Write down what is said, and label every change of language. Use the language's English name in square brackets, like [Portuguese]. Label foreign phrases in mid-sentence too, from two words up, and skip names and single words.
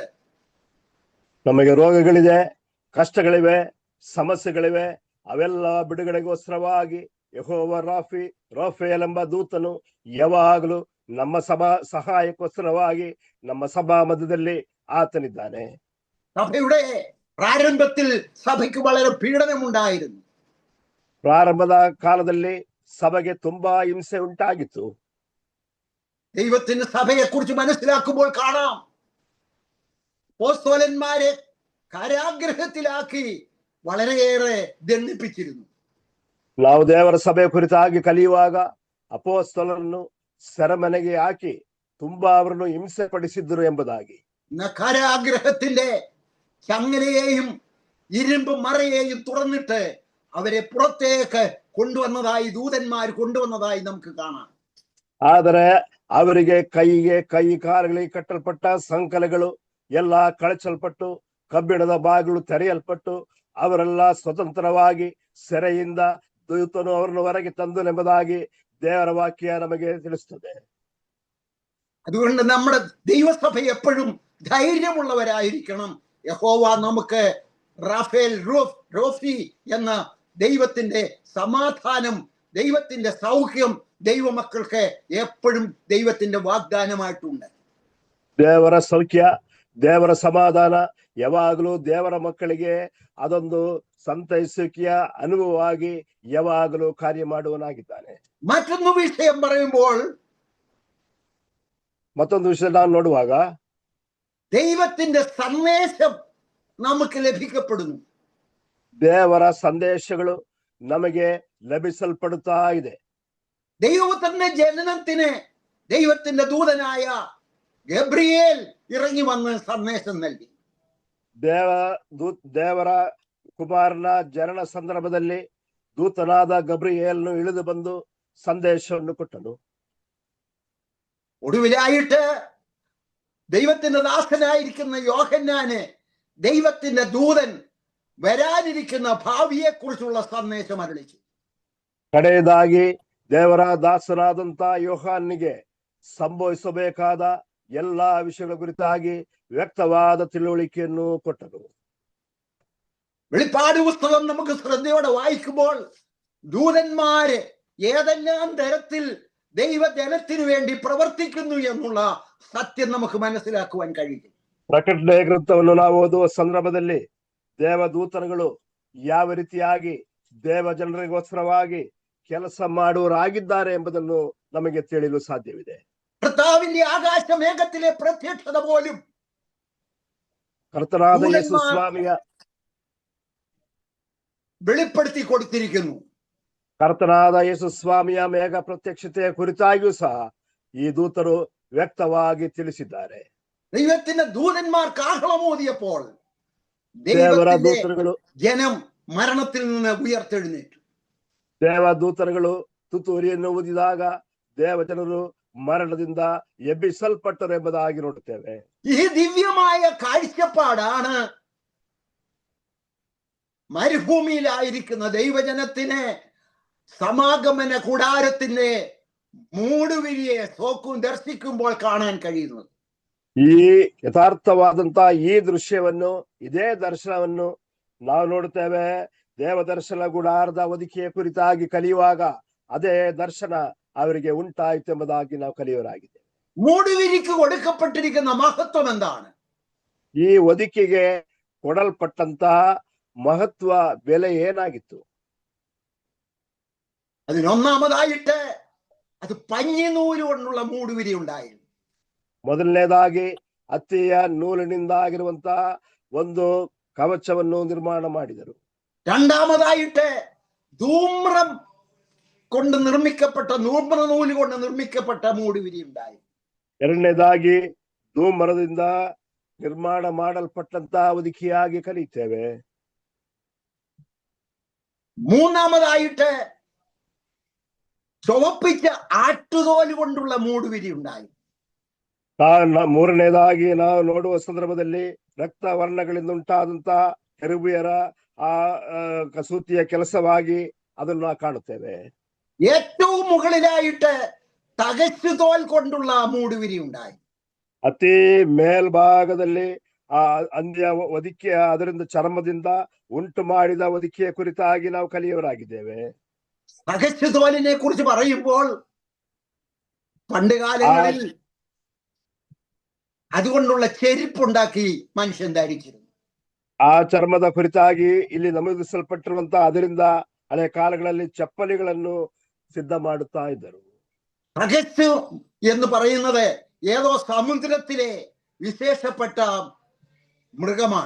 [Kannada] ನಮಗೆ ರೋಗಗಳಿದೆ, ಕಷ್ಟಗಳಿವೆ, ಸಮಸ್ಯೆಗಳಿವೆ. ಅವೆಲ್ಲ ಬಿಡುಗಡೆಗೋಸ್ಕರವಾಗಿ ಯೆಹೋವ ರಾಫೇಲ್ ಎಂಬ ದೂತನು ಯಾವಾಗಲೂ ನಮ್ಮ ಸಹಾಯಕ್ಕೋಸ್ಕರವಾಗಿ ನಮ್ಮ ಸಭಾ ಮಧ್ಯದಲ್ಲಿ ആത്തനിದ್ದಾನೆ. [Malayalam] സഭയുടെ പ്രാരംഭത്തിൽ സഭയ്ക്ക് വളരെ പീഡനമുണ്ടായിരുന്നു. [Kannada] ಪ್ರಾರಂಭದ ಕಾಲದಲ್ಲಿ സഭയ്ക്ക് ತುಂಬಾ ಹಿಂಸೆ ಉಂಟಾಗಿತ್ತು. [Malayalam] ദൈവത്തിന്റെ സഭയെ കുറിച്ച് മനസ്സിലാക്കുമ്പോൾ കാണാം, അപ്പോസ്തലന്മാരെ കാരാഗ്രഹത്തിലാക്കി വളരെയേറെ ദണ്ഡിപ്പിച്ചിരുന്നു. [Kannada] ನಾವು ದೇವರ ಸಭೆ ಕುರಿತಾಗಿ ಕಲಿಯುವಾಗ ಅಪೊಸ್ತಲರನ್ನು ಸೆರೆಮನೆಗೆ ಹಾಕಿ ತುಂಬಾ ಅವರನ್ನು ಹಿಂಸೆ ಪಡಿಸಿದ್ರು ಎಂಬುದಾಗಿ. [Malayalam] കാരാഗ്രഹത്തിന്റെ ചങ്ങലയെയും ഇരുമ്പ് മറയെയും തുറന്നിട്ട് അവരെ പുറത്തേക്ക് കൊണ്ടുവന്നതായി ദൂതന്മാർ കൊണ്ടുവന്നതായി നമുക്ക് കാണാം. [Kannada] ಆದರೆ ಅವರಿಗೆ ಕೈ ಕಾಲುಗಳಿಗೆ ಕಟ್ಟಲ್ಪಟ್ಟ ಸಂಕಲಗಳು ಎಲ್ಲ ಕಳಚಲ್ಪಟ್ಟು ಕಬ್ಬಿಣದ ಬಾಗಿಲು ತೆರೆಯಲ್ಪಟ್ಟು ಅವರೆಲ್ಲ ಸ್ವತಂತ್ರವಾಗಿ ಸೆರೆಯಿಂದ ದೂತನು ಅವರನ್ನು ಹೊರಗೆ ತಂದು ಎಂಬುದಾಗಿ ದೇವರ ವಾಕ್ಯ ನಮಗೆ ತಿಳಿಸುತ್ತದೆ. [Malayalam] അതുകൊണ്ട് നമ്മുടെ ദൈവസഭ എപ്പോഴും ധൈര്യമുള്ളവരായിരിക്കണം. യഹോവ നമുക്ക് റാഫേൽ റോഫി എന്ന ദൈവത്തിന്റെ സമാധാനം, ദൈവത്തിന്റെ സൗഖ്യം ദൈവമക്കൾക്ക് എപ്പോഴും ദൈവത്തിന്റെ വാഗ്ദാനമായിട്ടുണ്ട്. [Kannada] ದೇವರ ಸೌಖ್ಯ, ದೇವರ ಸಮಾಧಾನ ಯಾವಾಗಲೂ ದೇವರ ಮಕ್ಕಳಿಗೆ ಅದೊಂದು ಸಂತೈಸುವಿಕೆಯ ಅನುಭವವಾಗಿ ಯಾವಾಗಲೂ ಕಾರ್ಯ ಮಾಡುವನಾಗಿದ್ದಾನೆ. [Malayalam] മറ്റൊന്ന് വിഷയം പറയുമ്പോൾ [Kannada] ಮತ್ತೊಂದು ವಿಷಯ ನಾವು ನೋಡುವಾಗ [Malayalam] ദൈവത്തിന്റെ സന്ദേശം നമുക്ക് ലഭിക്കപ്പെടുന്നു. [Kannada] ದೇವರ ಸಂದೇಶಗಳು ನಮಗೆ ಲಭಿಸಲ್ಪಡುತ್ತಾ ಇದೆ. [Malayalam] ദൈവത്തിന്റെ ജനനത്തിന് ദൈവത്തിന്റെ ദൂതനായ ഗബ്രിയേൽ ഇറങ്ങി വന്ന് സന്ദേശം നൽകി. [Kannada] ದೇವರ ಕುಮಾರನ ಜನನ ಸಂದರ್ಭದಲ್ಲಿ ದೂತನಾದ ಗಬ್ರಿಯೇಲನು ಇಳಿದು ಬಂದು ಸಂದೇಶವನ್ನು ಕೊಟ್ಟನು. [Malayalam] ഒടുവിലായിട്ട് ദൈവത്തിന്റെ ദാസനായിരിക്കുന്ന യോഹന്നാന് ദൈവത്തിന്റെ ദൂതൻ വരാനിരിക്കുന്ന ഭാവിയെ കുറിച്ചുള്ള സന്ദേശം അരുളിച്ചു. [Kannada] ಕಡೆಯದಾಗಿ ದೇವರ ದಾಸನಾದಂತ ಯೋಹಾನಿಗೆ ಸಂಭವಿಸಬೇಕಾದ ಎಲ್ಲಾ ವಿಷಯಗಳ ಕುರಿತಾಗಿ ವ್ಯಕ್ತವಾದ ತಿಳುವಳಿಕೆಯನ್ನು ಕೊಟ್ಟನು. [Malayalam] വെളിപ്പാട് പുസ്തകം നമുക്ക് ശ്രദ്ധയോടെ വായിക്കുമ്പോൾ ദൂതന്മാര് ഏതെല്ലാം തരത്തിൽ ദൈവജനത്തിനു വേണ്ടി പ്രവർത്തിക്കുന്നു എന്നുള്ള സത്യം നമുക്ക് മനസ്സിലാക്കുവാൻ കഴിയും. [Kannada] ಪ್ರಕಟಣೆ ಗ್ರಂಥವನ್ನು ನಾವು ಓದುವ ಸಂದರ್ಭದಲ್ಲಿ ದೇವದೂತರುಗಳು ಯಾವ ರೀತಿಯಾಗಿ ದೇವ ಜನರಿಗೋಸ್ಕರವಾಗಿ ಕೆಲಸ ಮಾಡುವರಾಗಿದ್ದಾರೆ ಎಂಬುದನ್ನು ನಮಗೆ ತಿಳಿಯಲು ಸಾಧ್ಯವಿದೆ. [Malayalam] കർത്താവിന്റെ ആകാശമേഘത്തിലെ പ്രത്യക്ഷത പോലും [Kannada] ಕರ್ತನಾದ ಯೇಸು ಸ್ವಾಮಿಯ [Malayalam] വെളിപ്പെടുത്തി കൊടുത്തിരിക്കുന്നു. [Kannada] ಕರ್ತನಾದ ಯೇಸು ಸ್ವಾಮಿಯ ಮೇಘ ಪ್ರತ್ಯಕ್ಷತೆಯ ಕುರಿತಾಗಿಯೂ ಸಹ ಈ ದೂತರು ವ್ಯಕ್ತವಾಗಿ ತಿಳಿಸಿದ್ದಾರೆ. [Malayalam] ദൈവത്തിന്റെ ദൂതന്മാർ കാഹളമോദിയപ്പോൾ [Kannada] ದೇವರ ದೂತರುಗಳು [Malayalam] ജനം മരണത്തിൽ നിന്ന് ഉയർത്തെഴുന്നേറ്റു. [Kannada] ದೇವದೂತರುಗಳು ತುತ್ತೂರಿಯನ್ನು ಊದಿದಾಗ ದೇವಜನರು മരണದಿಂದ ಎಬ್ಬಿಸಲ್ಪಟ್ಟರು ಎಂಬುದಾಗಿ ನೋಡುತ್ತೇವೆ. [Malayalam] ഈ ദിവ്യമായ കാഴ്ചപ്പാടാണ് മരുഭൂമിയിലായിരിക്കുന്ന ദൈവജനത്തിന് സമാഗമന കൂടാരത്തിന്റെ മൂടുവിരിയെ ദർശിക്കുമ്പോൾ കാണാൻ കഴിയുന്നത്. [Kannada] ಈ ಯಥಾರ್ಥವಾದಂತಹ ಈ ದೃಶ್ಯವನ್ನು, ಇದೇ ದರ್ಶನವನ್ನು ನಾವು ನೋಡುತ್ತೇವೆ. ದೇವದರ್ಶನ ಗುಡಾರದ ಹೊದಿಕೆಯ ಕುರಿತಾಗಿ ಕಲಿಯುವಾಗ ಅದೇ ದರ್ಶನ ಅವರಿಗೆ ಉಂಟಾಯಿತು ಎಂಬುದಾಗಿ ನಾವು ಕಲಿಯವರಾಗಿದೆ. [Malayalam] മൂടുവിരിക്ക് കൊടുക്കപ്പെട്ടിരിക്കുന്ന മഹത്വം എന്താണ്? [Kannada] ಈ ಹೊದಿಕೆಗೆ ಕೊಡಲ್ಪಟ್ಟಂತಹ ಮಹತ್ವ, ಬೆಲೆ ಏನಾಗಿತ್ತು? [Malayalam] അതിനൊന്നാമതായിട്ട് അത് പഞ്ഞിനൂല് കൊണ്ടുള്ള മൂടുവിരി ഉണ്ടായിരുന്നു. [Kannada] ಮೊದಲನೇದಾಗಿ ಹತ್ತಿಯ ನೂಲಿನಿಂದ ಆಗಿರುವಂತಹ ಒಂದು ಕವಚವನ್ನು ನಿರ್ಮಾಣ ಮಾಡಿದರು. [Malayalam] രണ്ടാമതായിട്ട് ധൂമ്രം കൊണ്ട് നിർമ്മിക്കപ്പെട്ട നൂല് കൊണ്ട് നിർമ്മിക്കപ്പെട്ട മൂടുവിരി ഉണ്ടായി. [Kannada] ಎರಡನೇದಾಗಿ ಧೂಮರದಿಂದ ನಿರ್ಮಾಣ ಮಾಡಲ್ಪಟ್ಟಂತಹ ಹೊದಿಕೆಯಾಗಿ ಕಲಿತೇವೆ. [Malayalam] മൂന്നാമതായിട്ട് ചുവപ്പിച്ച ആട്ടുതോല് കൊണ്ടുള്ള മൂടുവിരി ഉണ്ടായി. [Kannada] ಮೂರನೇದಾಗಿ ನಾವು ನೋಡುವ ಸಂದರ್ಭದಲ್ಲಿ ರಕ್ತ ವರ್ಣಗಳಿಂದ ಉಂಟಾದಂತಹ ಕೆರೂಬಿಯರ ಆ ಕಸೂತಿಯ ಕೆಲಸವಾಗಿ ಅದನ್ನು ನಾವು ಕಾಣುತ್ತೇವೆ. [Malayalam] ഏറ്റവും മുകളിലായിട്ട് തകച്ചുതോൽ കൊണ്ടുള്ള മൂടുവിരി ഉണ്ടായി. [Kannada] ಅತಿ ಮೇಲ್ಭಾಗದಲ್ಲಿ ಆ ಅಂದ್ಯ ಹೊದಿಕೆ, ಅದರಿಂದ ಚರ್ಮದಿಂದ ಉಂಟು ಮಾಡಿದ ಹೊದಿಕೆಯ ಕುರಿತಾಗಿ ನಾವು ಕಲಿಯವರಾಗಿದ್ದೇವೆ. [Malayalam] തകച്ചുതോലിനെ കുറിച്ച് പറയുമ്പോൾ പണ്ട് കാലങ്ങളിൽ അതുകൊണ്ടുള്ള ചെരുപ്പുണ്ടാക്കി മനുഷ്യൻ ധരിച്ചിരുന്നു. [Kannada] ಆ ಚರ್ಮದ ಕುರಿತಾಗಿ ಇಲ್ಲಿ ನಮೂದಿಸಲ್ಪಟ್ಟಿರುವಂತಹ ಅದರಿಂದ ಹಳೆ ಕಾಲಗಳಲ್ಲಿ ಚಪ್ಪಲಿಗಳನ್ನು ಸಿದ್ಧ ಮಾಡುತ್ತಾ ಇದ್ದರು. [Malayalam] തകച്ചു എന്ന് പറയുന്നത് ഏതോ സമുദ്രത്തിലെ വിശേഷപ്പെട്ട മൃഗമാണ്.